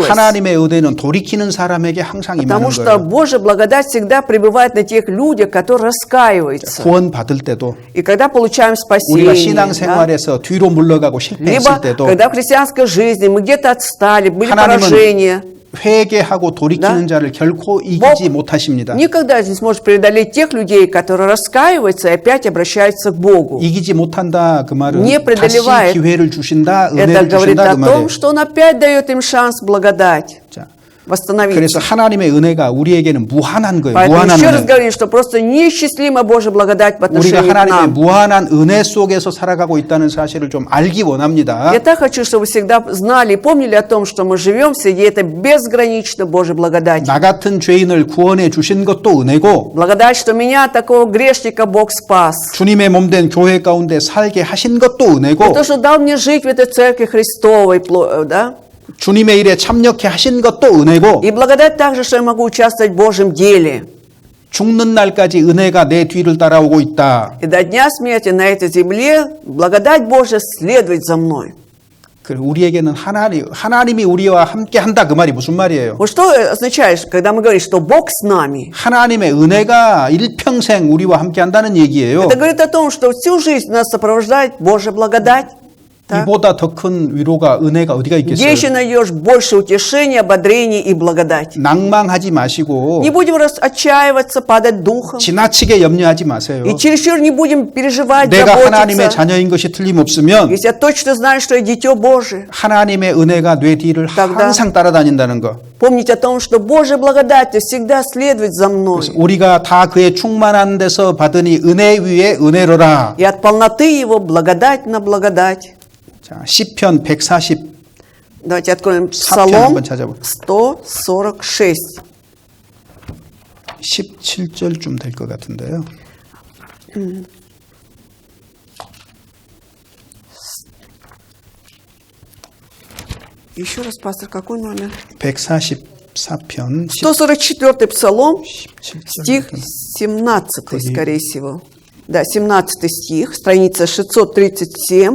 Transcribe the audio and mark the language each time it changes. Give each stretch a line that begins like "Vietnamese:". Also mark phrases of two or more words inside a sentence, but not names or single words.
Korean: 하나님의 은혜는 돌이키는 사람에게 항상 임하는
Russian: Потому что
Korean: 거예요.
Russian: Божья благодать всегда пребывает на тех людях, которые раскаиваются.
Korean: 구원 받을 때도
Russian: И когда получаем
Korean: 우리가
Russian: спасение,
Korean: 신앙생활에서 뒤로 물러가고 실패했을
Russian: либо
Korean: 때도
Russian: когда в христианской жизни мы где-то отстали, были
Korean: 하나님은
Russian: поражения,
Korean: 회개하고 돌이키는 자를 결코 이기지 못하십니다.
Russian: никогда не сможет преодолеть тех людей, которые раскаиваются и опять обращаются к Богу.
Korean: 이기지 못한다 그 말은
Russian: Не
Korean: 다시
Russian: преодолевает.
Korean: 기회를 주신다,
Russian: Это
Korean: 은혜를
Russian: говорит
Korean: 주신다
Russian: о
Korean: 그
Russian: том,
Korean: 말이에요.
Russian: что Он опять дает им шанс благодать
Korean: 자,
Russian: восстановиться.
Korean: 그래서 하나님의 은혜가 우리에게는 무한한 거예요.
Russian: Поэтому
Korean: 무한한
Russian: еще раз
Korean: 은혜.
Russian: говорим, что просто неисчислима Божья благодать по
Korean: 우리가
Russian: отношению к
Korean: 하나님의
Russian: нам.
Korean: 무한한 은혜 속에서 살아가고 있다는 사실을 좀 알기 원합니다.
Russian: Я так хочу, чтобы вы всегда знали и помнили о том, что мы живем среди этой безграничной Божьей благодати.
Korean: 나 같은 죄인을 구원해 주신 것도 은혜고
Russian: Благодать, что меня, такого грешника, Бог спас.
Korean: 주님의 몸된 교회 가운데 살게 하신 것도 은혜고
Russian: То, что дал мне жить в этой церкви Христовой, да?
Korean: 주님의 일에 참여케 하신 것도 은혜고
Russian: И благодать также, что я могу участвовать в Божьем деле.
Korean: 죽는 날까지 은혜가 내 뒤를 따라오고 있다.
Russian: И до дня смерти на этой земле благодать Божья следует за мной.
Korean: 우리에게는 하나님이 우리와 함께 한다 그 말이 무슨 말이에요?
Russian: Вот что означает, когда мы говорим, что Бог с нами?
Korean: 하나님의 은혜가 일평생 우리와 함께 한다는 얘기예요.
Russian: Это говорит о том, что всю жизнь нас сопровождает Божья благодать. Так?
Korean: 이보다 더 큰 위로가 은혜가 어디가
Russian: Где
Korean: 있겠어요?
Russian: еще найдешь больше утешения, ободрения и благодати?
Korean: 낭망하지 마시고
Russian: Не будем отчаиваться, падать духом.
Korean: 지나치게 염려하지 마세요.
Russian: И чересчур не будем переживать,
Korean: 내가 하나님의
Russian: заботиться.
Korean: 자녀인 것이 틀림없으면
Russian: Если я точно знаю, что я дитё Божие,
Korean: 하나님의 은혜가 내 뒤를
Russian: тогда
Korean: 항상 따라다닌다는 거.
Russian: помните о том, что Божья благодать всегда следует за мной.
Korean: 우리가 다 그의 충만한 데서 받으니 은혜 위에 은혜로라.
Russian: И от полноты Его благодать на благодать.
Korean: 자, 시편 140
Russian: Давайте откроем
Korean: 사편
Russian: Псалом
Korean: 한번 찾아볼게요.
Russian: 146.
Korean: 17절쯤 될 것 같은데요.
Russian: Еще раз, пастор, какой номер?
Korean: 144편
Russian: 144-й Псалом,
Korean: 17절.
Russian: стих 17, скорее всего. Да, 17 стих, страница 637.